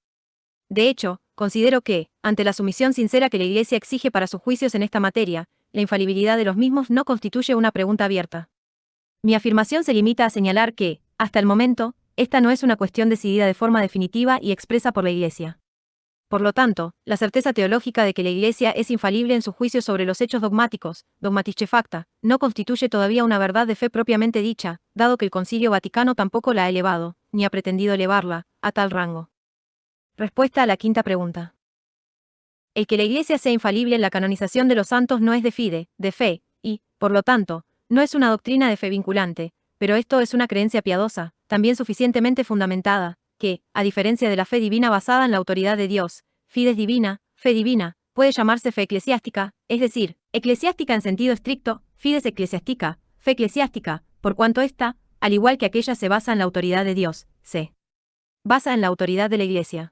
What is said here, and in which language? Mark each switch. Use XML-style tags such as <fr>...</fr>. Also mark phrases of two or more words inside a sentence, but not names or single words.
<es>De hecho, considero que, ante la sumisión sincera que la Iglesia exige para sus juicios en esta materia, la infalibilidad de los mismos no constituye una pregunta abierta. Mi afirmación se limita a señalar que, hasta el momento, esta no es una cuestión decidida de forma definitiva y expresa por la Iglesia. Por lo tanto, la certeza teológica de que la Iglesia es infalible en sus juicios sobre los hechos dogmáticos,</es> <de>dogmatische facta,</de> <es>no constituye todavía una verdad de fe propiamente dicha, dado que el Concilio Vaticano tampoco la ha elevado, ni ha pretendido elevarla, a tal rango. Respuesta a la quinta pregunta. El que la Iglesia sea infalible en la canonización de los santos no es</es> <la>de fide,</la> <es>de fe, y, por lo tanto, no es una doctrina de fe vinculante, pero esto es una creencia piadosa, también suficientemente fundamentada, que, a diferencia de la fe divina basada en la autoridad de Dios,</es> <la>fides divina,</la> <es>fe divina, puede llamarse fe eclesiástica, es decir, eclesiástica en sentido estricto,</es> <la>fides eclesiástica,</la> <es>fe eclesiástica, por cuanto ésta, al igual que aquella se basa en la autoridad de Dios, se basa en la autoridad de la Iglesia.</es>